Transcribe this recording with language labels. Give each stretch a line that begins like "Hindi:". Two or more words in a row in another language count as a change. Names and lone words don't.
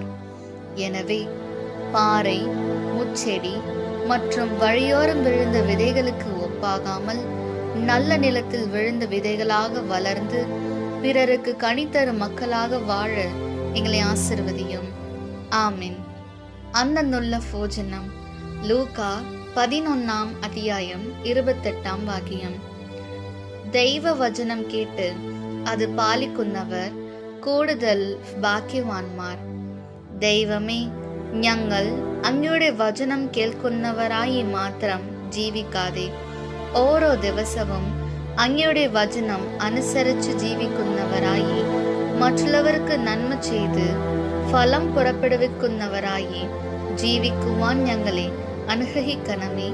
Tamil: எனவே பாறை, முச்செடி மற்றும் வழியோரம் விழுந்த விதைகளுக்கு ஒப்பாகாமல் நல்ல நிலத்தில் விழுந்த விதைகளாக வளர்ந்து பிறருக்கு கனி தரும் மக்களாக வாழ எங்களை ஆசிர்வதியும். ஆமீன். அன்னன்னுள்ள போஜனம். லூக்கா 11 அத்தியாயம் 28 வாக்கியம்.
Malayalam: ദൈവ വചനം കേട്ട് അത് പാലിക്കുന്നവർ കൂടുതൽ ഭാഗ്യവാന്മാർ. ദൈവമേ, ഞങ്ങൾ അങ്ങയുടെ വചനം കേൾക്കുന്നവരായി മാത്രം ജീവിക്കാതെ ഓരോ ദിവസവും അങ്ങയുടെ വചനം അനുസരിച്ച് ജീവിക്കുന്നവരായി മറ്റുള്ളവർക്ക് നന്മ ചെയ്ത് ഫലം പുറപ്പെടുവിക്കുന്നവരായി ജീവിക്കുവാൻ ഞങ്ങളെ അനുഗ്രഹിക്കണമേ.